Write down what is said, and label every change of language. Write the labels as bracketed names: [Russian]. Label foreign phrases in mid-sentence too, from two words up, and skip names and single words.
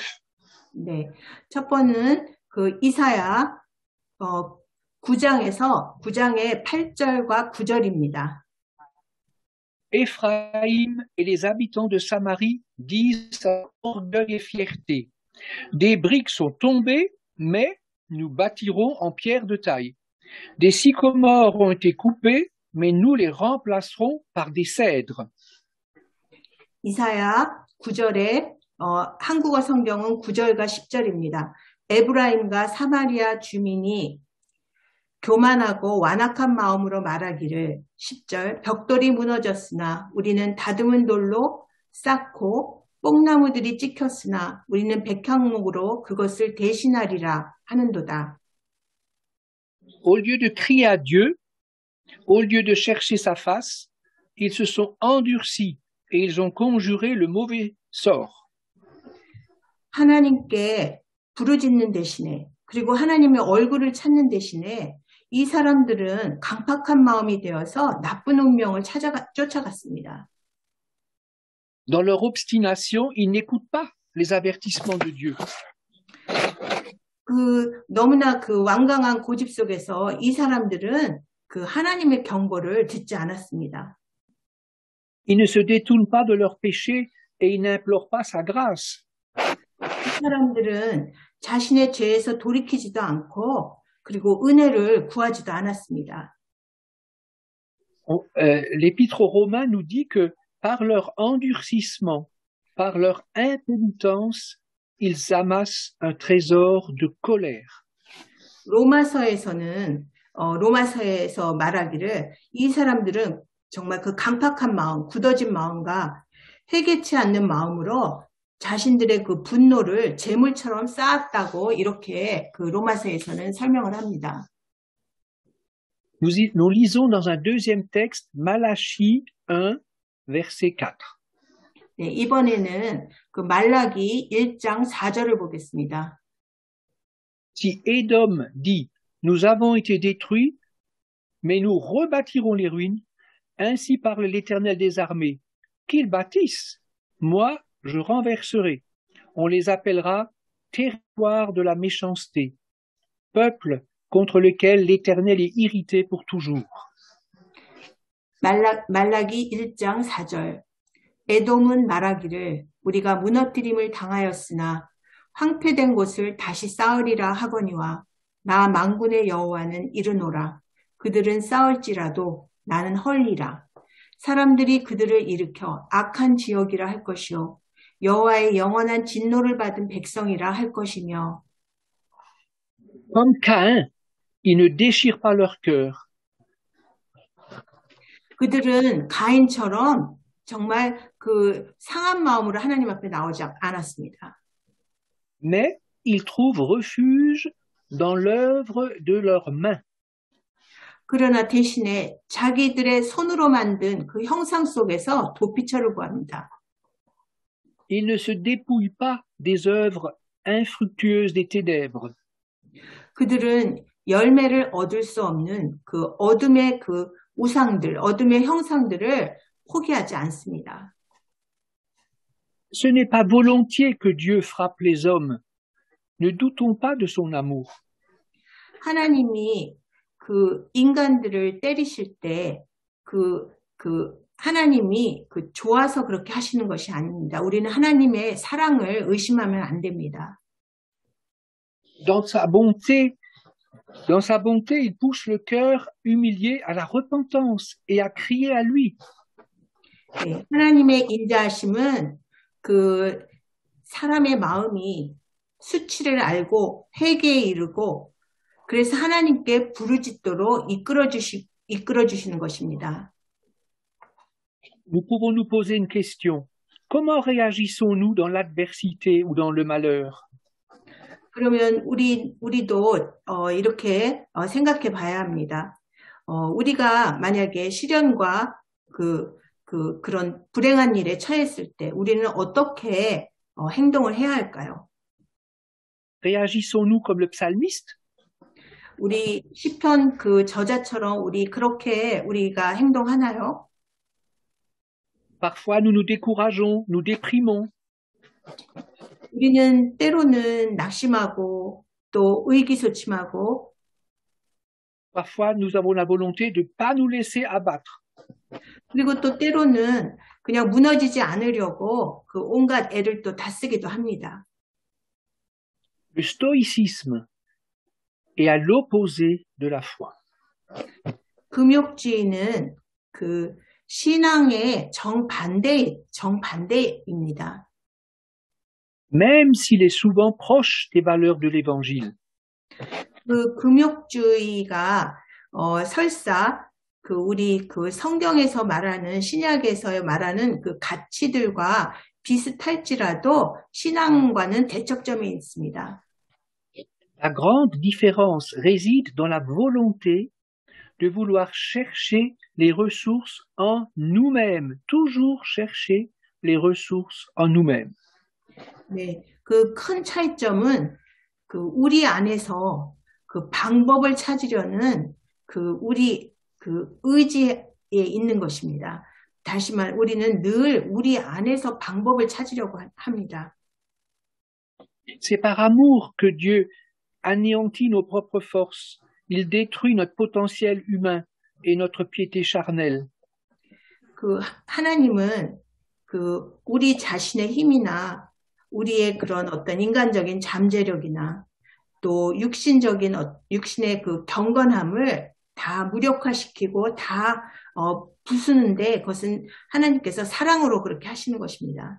[Korean] 네, 첫 번은 그 이사야 9장의 8절과 9절입니다. [French] Éphraïm et les habitants de Samarie disent à orgueil et fierté, des briques sont tombées, mais nous bâtirons en pierre de taille. Des sycomores ont été coupés, mais nous les remplacerons par des cèdres. [Korean] 이사야 9절에 한국어 성경은 9절과 10절입니다. 에브라임과 사마리아 주민이 교만하고 완악한 마음으로 말하기를 10절 벽돌이 무너졌으나 우리는 다듬은 돌로 쌓고 뽕나무들이 찍혔으나 우리는 백향목으로 그것을 대신하리라 하는도다. [French] Au lieu de crier à Dieu, au lieu de chercher sa face, ils se sont endurcis et ils ont conjuré le mauvais sort. [Korean] 하나님께 부르짖는 대신에, 그리고 하나님의 얼굴을 찾는 대신에 이 사람들은 강팍한 마음이 되어서 나쁜 운명을 쫓아갔습니다. [French] Dans leur obstination, ils n'écoutent pas les avertissements de Dieu. [Korean] 너무나 그 완강한 고집 속에서 이 사람들은 그 하나님의 경고를 듣지 않았습니다. [French] Ils ne se détournent pas de leurs péchés et ils n'implorent pas sa grâce. [Korean] 이 사람들은 자신의 죄에서 돌이키지도 않고 그리고 은혜를 구하지도 않았습니다. [French] L'Épître aux Romains nous dit que par leur endurcissement, par leur impénitence, ils amassent un trésor de colère. [Korean] 로마서에서 말하기를 이 사람들은 정말 그 강팍한 마음, 굳어진 마음과 회개치 않는 마음으로 자신들의 그 분노를 재물처럼 쌓았다고 이렇게 그 로마서에서는 설명을 합니다. [French] Nous lisons dans un deuxième texte, Malachie 1, verset 4. [Korean] 네, 이번에는 그 말라기 1장 4절을 보겠습니다. [French] Si Édom dit, nous avons été détruits, mais nous rebâtirons les ruines, ainsi parle l'Éternel des armées, qu'ils bâtissent, moi je renverserai. On les appellera territoire de la méchanceté, peuple contre lequel l'Éternel est irrité pour toujours. [Korean] 말라기 1장 4절. 에돔은 말하기를 우리가 무너뜨림을 당하였으나 황폐된 곳을 다시 쌓으리라 하거니와 나 만군의 여호와는 이르노라. 그들은 쌓을지라도 나는 헐리라. 사람들이 그들을 일으켜 악한 지역이라 할 것이요 여호와의 영원한 진노를 받은 백성이라 할 것이며. [French] Comme Caïn, ils ne déchirent pas leur cœur. [Korean] 그들은 가인처럼 정말 그 상한 마음으로 하나님 앞에 나오지 않았습니다. [French] Mais ils trouvent refuge dans l'œuvre de leurs mains. [Korean] 그러나 대신에 자기들의 손으로 만든 그 형상 속에서 도피처를 구합니다. [French] Ils ne se dépouillent pas des œuvres infructueuses des ténèbres. [Korean] 그들은 열매를 얻을 수 없는 그 어둠의 그 우상들, 어둠의 형상들을 포기하지 않습니다. [French] Ce n'est pas volontiers que Dieu frappe les hommes. Ne doutons pas de son amour. [Korean] 하나님이 그 인간들을 때리실 때 하나님이 그 좋아서 그렇게 하시는 것이 아닙니다. 우리는 하나님의 사랑을 의심하면 안 됩니다. [French] Dans sa bonté, il pousse le cœur humilié à la repentance et à crier à lui. [Korean] 네, 하나님의 인자하심은 그 사람의 마음이 수치를 알고 회개에 이르고 그래서 하나님께 부르짖도록 이끌어 주시는 것입니다. [French] Nous pouvons nous poser une question. Comment réagissons-nous dans l'adversité ou dans le malheur? [Korean] 그러면 우리도 이렇게 생각해 봐야 합니다. 우리가 만약에 시련과 그런 불행한 일에 처했을 때 우리는 어떻게 행동을 해야 할까요? [French] Réagissons-nous comme le psalmiste? [Korean] 우리 시편 그 저자처럼 우리가 행동하나요? [French] Parfois, nous nous décourageons, nous déprimons. [Korean] 우리는 때로는 낙심하고 또 의기소침하고 [French] Parfois, nous avons la volonté de ne pas nous laisser abattre. [Korean] 그리고 또 때로는 그냥 무너지지 않으려고 그 온갖 애를 또 다 쓰기도 합니다. [French] Le stoïcisme est à l'opposé de la foi. [Korean] 금욕주의는 그 신앙의 정반대입니다. [French] Même s'il est souvent proche des valeurs de l'Évangile. [Korean] 그 금욕주의가 설사 우리 성경에서 말하는 신약에서 말하는 그 가치들과 비슷할지라도 신앙과는 대척점이 있습니다. [French] La grande différence réside dans la volonté de vouloir chercher les ressources en nous-mêmes, toujours chercher les ressources en nous-mêmes. [Korean] 네, 그 큰 차이점은 우리 안에서 그 방법을 찾으려는 우리 의지에 있는 것입니다. 다시 말, 우리는 늘 우리 안에서 방법을 찾으려고 합니다. [French] C'est par amour que Dieu anéantit nos propres forces. Il détruit notre potentiel humain et notre piété charnelle. [Korean] 하나님은 우리 자신의 힘이나 우리의 그런 어떤 인간적인 잠재력이나 또 육신의 그 경건함을 다 무력화시키고 다 부수는데 그것은 하나님께서 사랑으로 그렇게 하시는 것입니다.